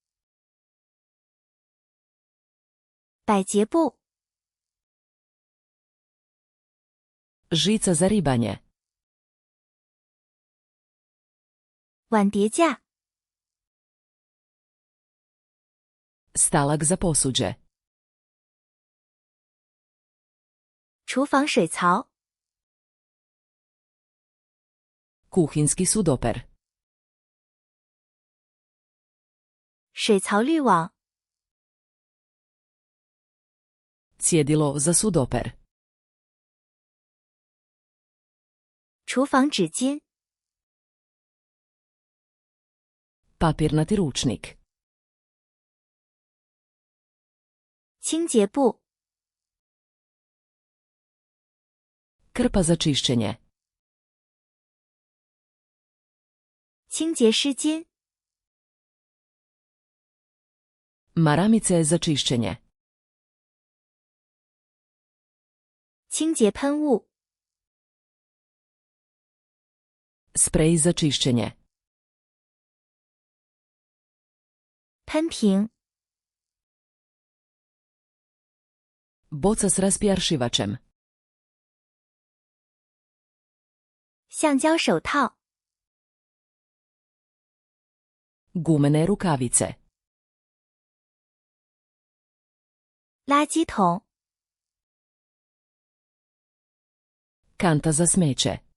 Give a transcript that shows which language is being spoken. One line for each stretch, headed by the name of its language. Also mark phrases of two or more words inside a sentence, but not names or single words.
Chinese: 百洁布
Croatian: Žica za ribanje.
Chinese: 碗碟架
Croatian: Stalak za posuđe.
Chinese: 厨房水槽
Croatian: Kuhinjski sudoper.
Chinese: 水槽滤网
Croatian: Cjedilo za sudoper.
Chinese: 厨房纸巾
Croatian: Papirnati ručnik.
Chinese: 清洁布
Croatian: Krpa za čišćenje.
Chinese: 清洁湿巾
Croatian: Maramice za čišćenje.
Chinese: 清洁喷雾
Croatian: Sprej za čišćenje.
Chinese: 喷瓶
Croatian: Boca s raspjaršivačem.
Chinese: 橡胶手套
Croatian: Gumene rukavice.
Chinese: 垃圾桶
Croatian: Kanta za smeće.